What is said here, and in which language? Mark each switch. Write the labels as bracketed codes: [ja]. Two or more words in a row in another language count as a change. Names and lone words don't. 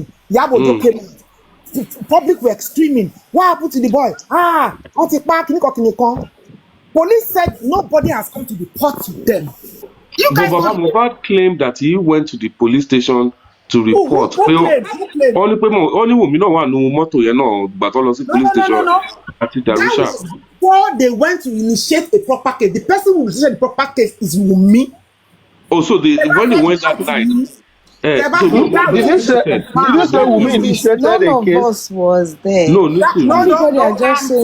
[en] Yabojo came out. Public were screaming. What happened to the boy? Police said nobody has come to report to them. You But guys Baba don't. Mohbad claimed that he went to the police station to report. Who claimed? Who claimed? [yo] Only Wunmi náà wà nínú mọ́tò yẹn náà gbà tó lọ sí [en] police station No. [yo] àti [en] That Darusha. was before they went to initiate a proper case. The person who initiated the proper case is Wunmi. Oh, so when they went that night, so Did you say Wunmi initiated None a of case? us was there. no, listen. No. Everybody are just I'm